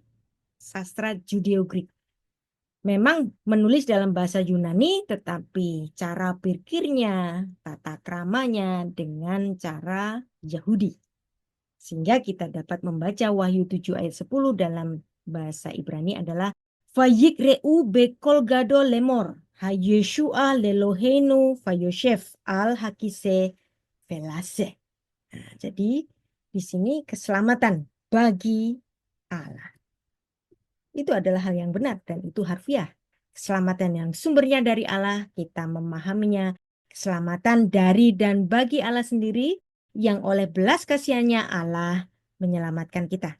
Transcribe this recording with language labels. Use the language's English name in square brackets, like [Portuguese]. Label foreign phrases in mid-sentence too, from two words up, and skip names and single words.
[Indonesian] Sastra Judeo-Greek. Memang menulis dalam bahasa Yunani, tetapi cara pikirnya, tata kramanya dengan cara Yahudi. Sehingga kita dapat membaca Wahyu 7 ayat 10 dalam bahasa Ibrani adalah [Hebrew] ויקראו בקול גדול לאמר, הישועה לאלהינו ויושב על הכסא ולשה. [Indonesian] Nah, jadi di sini keselamatan bagi Allah. Itu adalah hal yang benar dan itu harfiah. Keselamatan yang sumbernya dari Allah, kita memahaminya. Keselamatan dari dan bagi Allah sendiri yang oleh belas kasihannya Allah menyelamatkan kita.